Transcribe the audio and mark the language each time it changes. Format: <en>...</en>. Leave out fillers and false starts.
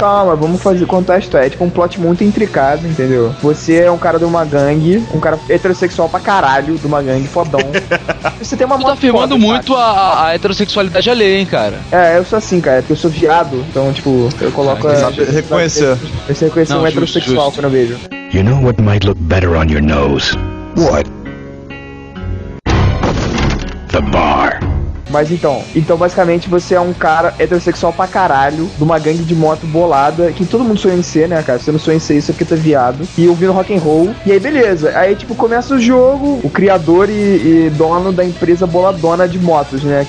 <pt>Calma, vamos contar a história. É tipo um plot muito intricado, entendeu? Você é um cara de uma gangue, um cara heterossexual pra caralho, de uma gangue fodão. Você tem uma moto. Tu tá afirmando foda, muito a heterossexualidade alheia, hein, cara? É, eu sou assim, cara, porque eu sou viado, então, tipo, eu coloco. Reconhecer um heterossexual quando eu vejo.</pt> <en>You know what might look better on your nose? What? The bar.</en> <pt>Mas então basicamente você é um cara heterossexual pra caralho, de uma gangue de moto bolada, que todo mundo sonha em ser, né, cara? Você não sonha em ser isso porque tá viado. E ouvindo rock and roll. E aí, beleza. Aí, tipo, começa o jogo, o criador e dono da empresa boladona de motos, né?</pt>